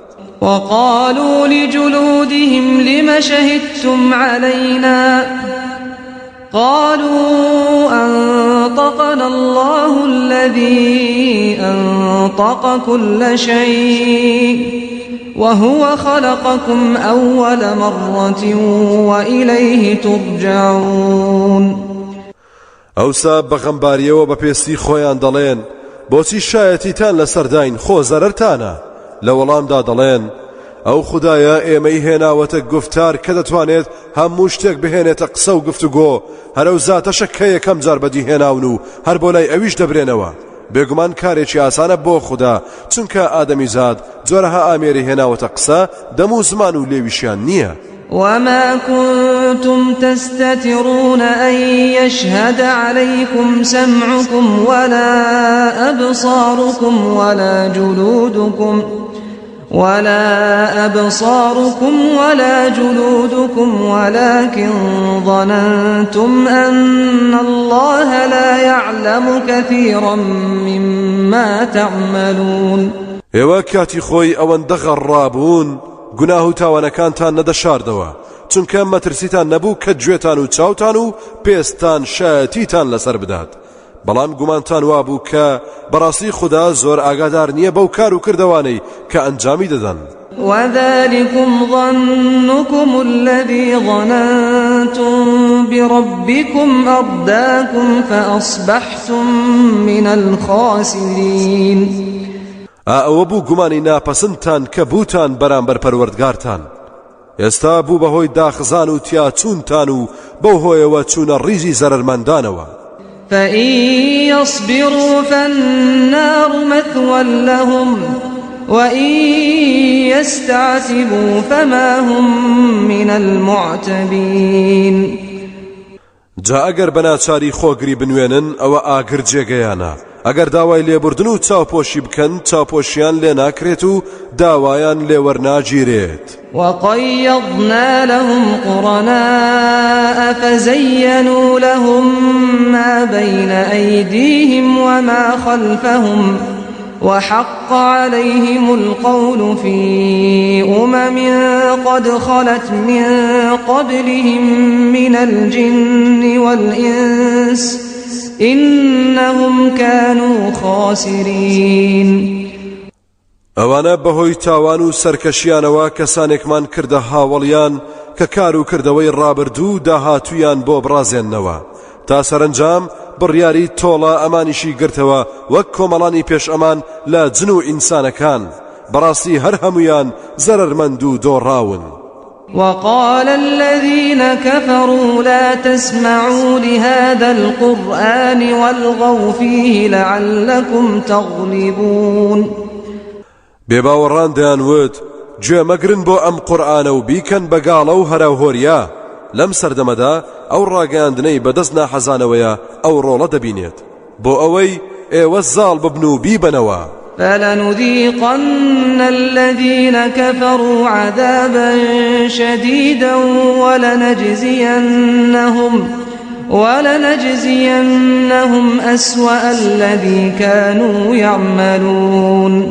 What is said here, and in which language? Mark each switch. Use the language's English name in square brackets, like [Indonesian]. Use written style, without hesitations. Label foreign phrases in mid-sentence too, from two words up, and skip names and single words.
[Arabic] وقالوا لجلودهم لم شهدتم علينا قالوا أنطقنا الله الذي أنطق كل شيء وهو خلقكم أول مرة وإليه ترجعون [Central Kurdish] ئەوسا بەغەمباریەوە بە پێستی خۆیان دەڵێن بۆچی شایەتیتان لەسەرداین خۆ زەرەرتانە لە وەڵامدا دەڵێن ئەو خودایە ئێمەی هێناوەتە گفتار کە دەتوانێت هەموو شتێک بهێنێتە قسە و گفتوگۆ هەرەو زاتەشە کە یەکەم جار بەدی هێناون و هەر بۆ لای ئەویش دەبرێنەوە. بێگومان کارێکی ئاسانە بۆ خوددا چونکە ئادەمیزاد جۆرەها ئامێری هێناوەتە قسە دەم و زمان و لێویشیان نییە. [Arabic] وما كنتم تستترون أن يشهد عليكم سمعكم ولا أبصاركم ولا جلودكم ولكن ظننتم أن الله لا يعلم كثيرا مما تعملون [Central Kurdish] ئێوە کاتی خۆی ئەوەندە غەڕابوون گوناه و تاوانەکانتان نەدەشاردەوە چونکە مەترسیتان نەبوو کە گوێتان و چاوتان و پێستان شایەتیتان لەسەر بدات بەڵام گومانتان وابوو کە بەڕاستی خوددا زۆر ئاگادار نییە بەو کار و کردەوانەی کە ئەنجامی دەدەن. [Arabic] وذلكم ظنكم الذي ظننتم بربكم أرداكم فأصبحتم من الخاسرين [Central Kurdish] ئەوە بوو گومانی ناپەسندتان کە بووتان بەرامبەر پەروەردگارتان ئێستا بوو بەهۆی داخزان و تیاچوونتان و بەو هۆیەوە چوونە ڕیزی زەرەرمەندانەوە. [Arabic] فإن يصبروا فالنار مثوى لهم وإن يستعتبوا فما هم من المعتبين [Central Kurdish] جا ئەگەر بەناچاری خۆگری بنوێنن ئەوە ئاگر جێگەیانە ئەگەر داوای لێبوردن و چاوپۆشی بکەن چاوپۆشیان لێ ناکرێت و داوایان لێوەرناگیرێت. [Arabic] وقيضنا لهم قرناء فزينوا لهم ما بين أيديهم وما خلفهم وحق عليهم القول في قد خلت من قبلهم من الجن والإنس إنهم كانوا خاسرين [Central Kurdish] ئەوانە بەهۆی تاوان و سەرکەشیانەوە کەسانێکمان کردە هاوڵیان کە کار و کردەوەی ڕابردوو داهاتویان بۆ بڕازێننەوە تا سەرنجام بڕیاری تۆڵە ئەمانیشی گرتەوە وەک کۆمەڵانی پێش ئەمان لە جن و ئینسانەکان بەڕاستی هەر هەمویان زەرەرمەند و دۆڕاون. [Arabic] وقال الذين كفروا لا تسمعوا لهذا القرآن والغوا فيه لعلكم تغلبون [Central Kurdish] بێباوەڕان دەیانوت گوێ مەگرن بۆ ئەم قورئانە و بیکەن بەگاڵە و هەراوهۆریا لەم سەردەمەدا ئەو ڕاگەاندنەی بەدەست ناحەزانەوەیە ئەو ڕۆڵە دەبینێت بۆ ئەوەی ئێوە زاڵ ببن و بیبنەوە. [Arabic] فلنذيقن الذين كفروا عذابا شديدا ولنجزينهم أسوأ الذي كانوا يعملون